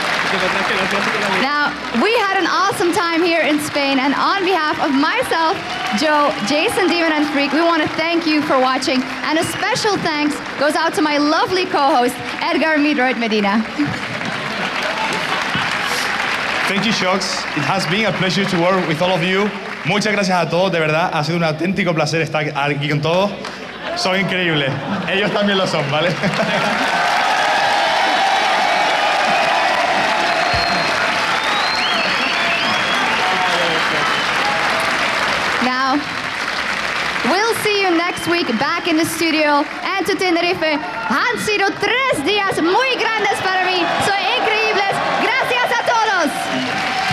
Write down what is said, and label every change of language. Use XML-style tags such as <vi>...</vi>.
<en>Now, we had an awesome time here in Spain, and on behalf of myself, Joe, Jason, Demon, and Freak, we want to thank you for watching, and a special thanks goes out to my lovely co-host, Edgar Midroid Medina. Thank you, Shocks. It has been a pleasure to work with all of you.</en> <es>Muchas gracias a todos, de verdad, ha sido un auténtico placer estar aquí con todos. Son increíbles. Ellos también lo son, ¿vale?</es> <en>Now, we'll see you next week back in the studio. And to</en> <es>Tenerife, han sido 3 días muy grandes para mí. Son increíbles. Gracias a todos.</es>